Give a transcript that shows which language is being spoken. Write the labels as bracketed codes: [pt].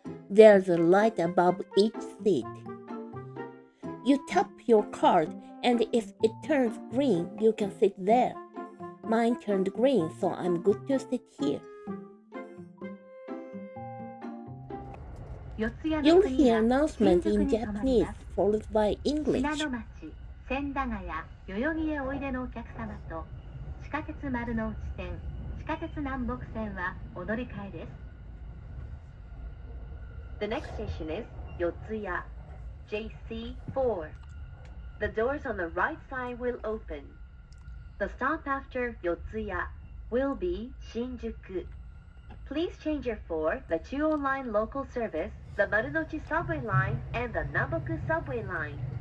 [en] There's a light above each seat. You tap your card and if it turns green, you can sit there. Mine turned green, so I'm good to sit here. You'll hear announcements in Japanese, followed by English. [ja] 千駄ヶ谷代々木へおいでのお客様と地下鉄丸の内線地下鉄南北線はお乗り換えです。 [en] The next station is 四谷 JC4. The doors on the right side will open. The stop after 四谷 will be 新宿. Please change your for the Chuo Line local service, the Marunouchi subway line, and the Namboku subway line.